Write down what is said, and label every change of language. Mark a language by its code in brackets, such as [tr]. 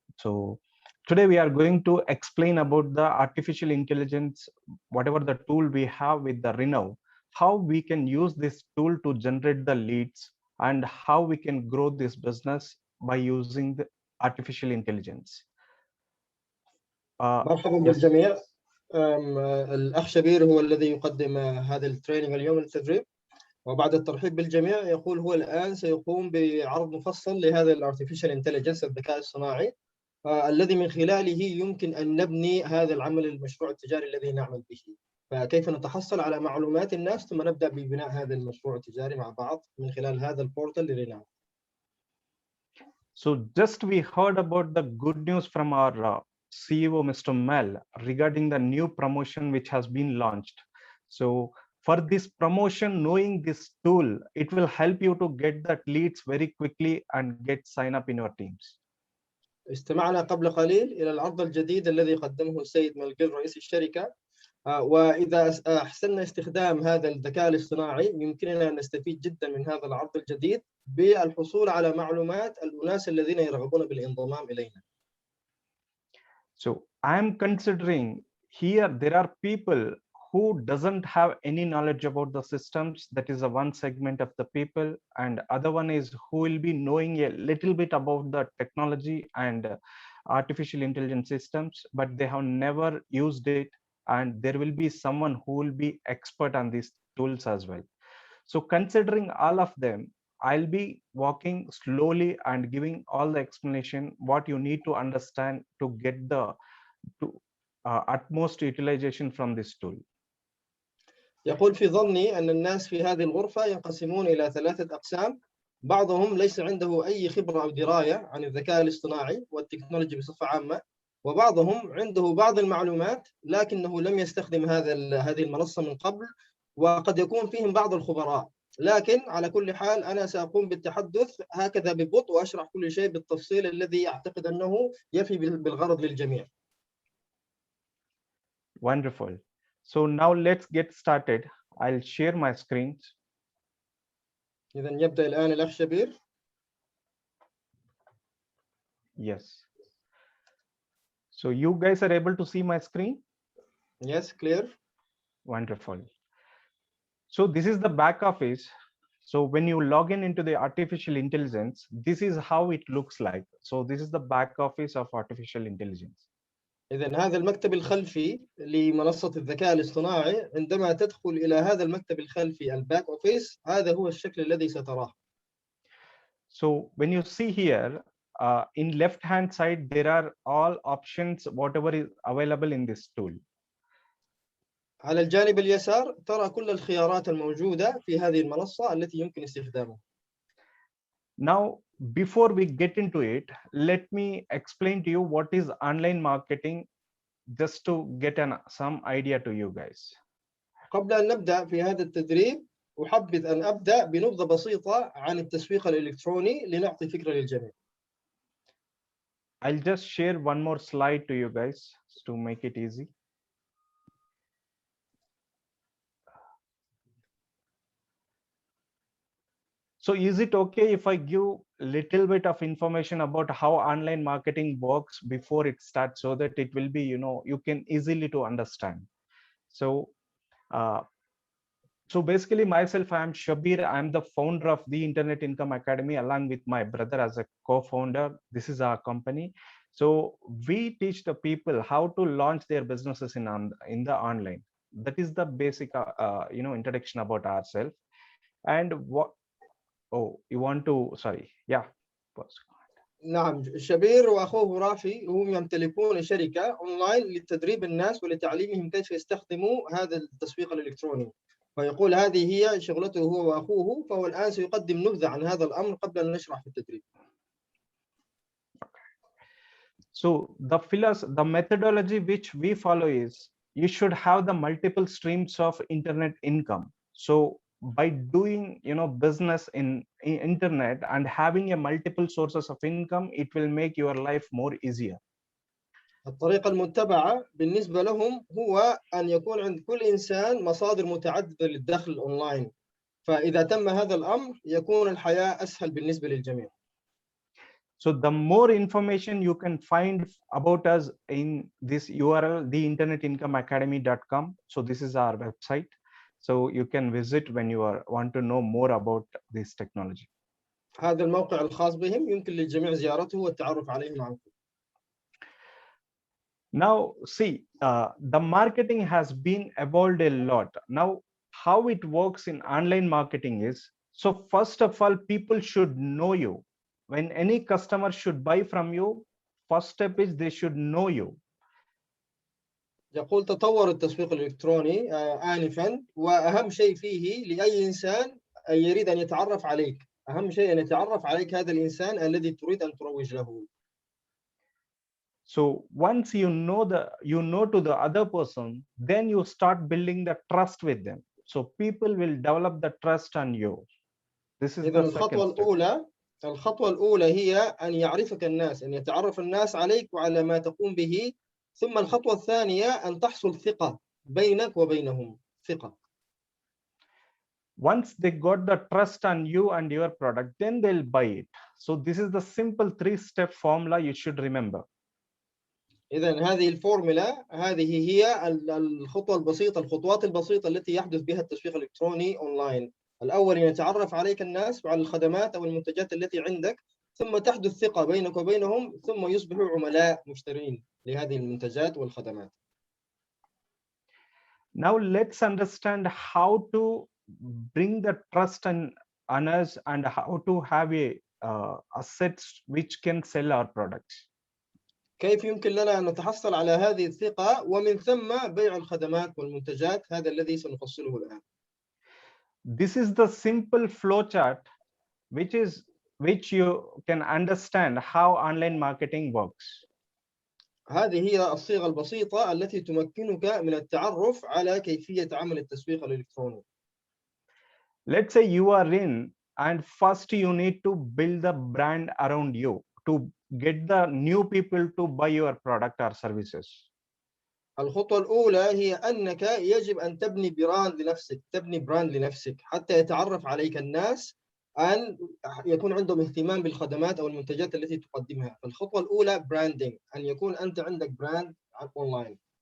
[en] So today we are going to explain about the artificial intelligence, whatever the tool we have with the Reno, how we can use this tool to generate the leads and how we can grow this business by using the artificial intelligence. [ar] مرحبا [en] Yes. [ar] بالجميع. الأخ شبير هو الذي يقدم هذا التريننج اليوم التدريب، وبعد الترحيب بالجميع يقول هو الآن سيقوم بعرض مفصل لهذا الارتفيشال انتليجنس الذكاء الصناعي الذي من خلاله يمكن أن نبني هذا العمل المشروع التجاري الذي نعمل به. فكيف نتحصل على معلومات الناس ثم نبدأ ببناء هذا المشروع التجاري مع بعض من خلال هذا البورتال لريناو. [en] So just we heard about the good news from our CEO, Mr. Mel, regarding the new promotion which has been launched. So for this promotion, knowing this tool, it will help you to get that leads very quickly and get sign up in your teams. [ar] استمعنا قبل قليل إلى العرض الجديد الذي قدمه السيد ملقل رئيس الشركة، وإذا أحسننا استخدام هذا الذكاء الاصطناعي يمكننا أن نستفيد جدا من هذا العرض الجديد بالحصول على معلومات الأناس الذين يرغبون بالانضمام إلينا. [en] So I'm considering here there are people who doesn't have any knowledge about the systems. That is a one segment of the people, and other one is who will be knowing a little bit about the technology and artificial intelligence systems, but they have never used it, and there will be someone who will be expert on these tools as well. So considering all of them, I'll be walking slowly and giving all the explanation what you need to understand to get the utmost utilization from this tool. [ar] يقول في ظني أن الناس في هذه الغرفة ينقسمون إلى ثلاثة أقسام. بعضهم ليس عنده أي خبرة أو دراية عن الذكاء الاصطناعي والتكنولوجيا بصفة عامة، وبعضهم عنده بعض المعلومات لكنه لم يستخدم هذه المنصة من قبل، وقد يكون فيهم بعض الخبراء. لكن على كل حال أنا سأقوم بالتحدث هكذا ببطء وأشرح كل شيء بالتفصيل الذي أعتقد أنه يفي بالغرض للجميع. [en] Wonderful. So now let's get started. I'll share my screen. [ar] إذا يبدأ الآن الأخ شبير. [en] Yes. So you guys are able to see my screen? Yes, clear. Wonderful. So this is the back office. So when you log in into the artificial intelligence, this is how it looks like. So this is the back office of artificial intelligence. [ar] إذن هذا المكتب الخلفي لمنصة الذكاء الاصطناعي. عندما تدخل إلى هذا المكتب الخلفي الباك أوفيس، هذا هو الشكل الذي ستراه. [en] So when you see here, in left hand side, there are all options, whatever is available in this tool. [ar] على الجانب اليسار ترى كل الخيارات الموجودة في هذه المنصة التي يمكن استخدامها. [en] Now, before we get into it, let me explain to you what is online marketing, just to get some idea to you guys. قبل أن نبدأ في هذا التدريب أحبذ أن أبدأ بنبذة بسيطة عن التسويق الإلكتروني لنعطي فكرة للجميع. I'll just share one more slide to you guys to make it easy. So is it okay if I give little bit of information about how online marketing works before it starts, so that it will be, you can easily to understand. So basically myself, I am Shabir. I am the founder of the Internet Income Academy along with my brother as a co-founder. This is our company. So we teach the people how to launch their businesses in the online. That is the basic introduction about ourselves. And what, oh, you want to, sorry, yeah. [ar] نعم، شبير وأخوه رافي هم يمتلكون شركة أونلاين لتدريب الناس ولتعليمهم كيف يستخدموا هذا التسويق الإلكتروني. فيقول هذه هي شغلته هو وأخوه، فهو الآن سيقدم نبذة عن هذا الأمر قبل أن نشرح في التدريب. [en] So the methodology which we follow is, you should have the multiple streams of internet income. So by doing business in internet and having a multiple sources of income, it will make your life more easier. [ar] الطريقة المتبعة بالنسبة لهم هو أن يكون عند كل إنسان مصادر متعددة للدخل أونلاين، فإذا تم هذا الأمر يكون الحياة أسهل بالنسبة للجميع. [en] So the more information you can find about us in this URL, theinternetincomeacademy.com. So this is our website. So you can visit when you want to know more about this technology. [ar] هذا الموقع الخاص بهم يمكن للجميع زيارته والتعرف عليهم عنكم. [en] Now see, the marketing has been evolved a lot. Now how it works in online marketing is, so first of all, people should know you. When any customer should buy from you, first step is they should know you. [ar] يقول تطور التسويق الإلكتروني آنفا، وأهم شيء فيه لأي إنسان يريد أن يتعرف عليك، أهم شيء أن يتعرف عليك هذا الإنسان الذي تريد أن تروج له. [en] So once you know to the other person, then you start building the trust with them. So people will develop the trust on you. This is [ar] إذن [en] the second step. [ar] الخطوة الأولى هي أن يعرفك الناس، أن يتعرف الناس عليك وعلى ما تقوم به. ثم الخطوة الثانية أن تحصل ثقة بينك وبينهم، ثقة. [en] Once they got the trust on you and your product, then they'll buy it. So this is the simple 3-step formula you should remember. [ar] إذن هذه الفورمولا، هذه هي الخطوات البسيطة التي يحدث بها التسويق الإلكتروني أونلاين. الأول يتعرف عليك الناس وعلى الخدمات أو المنتجات التي عندك، ثم تحدث ثقة بينك وبينهم، ثم يصبحوا عملاء مشترين لهذه المنتجات والخدمات. [en] Now let's understand how to bring the trust on us and how to have assets which can sell our products. [ar] كيف يمكن لنا أن نتحصل على هذه الثقة ومن ثم بيع الخدمات والمنتجات؟ هذا الذي سنفصله الآن. [en] This is the simple flowchart which you can understand how online marketing works. [ar] هذه هي الصيغة البسيطة التي تمكنك من التعرف على كيفية عمل التسويق الإلكتروني. [en] Let's say you are in, and first you need to build the brand around you to get the new people to buy your product or services. [ar] الخطوة الأولى هي أنك يجب أن تبني براند لنفسك حتى يتعرف عليك الناس، أن يكون عندهم اهتمام بالخدمات أو المنتجات التي تقدمها. فالخطوة الأولى براندنج، أن يكون أنت عندك براند أونلاين.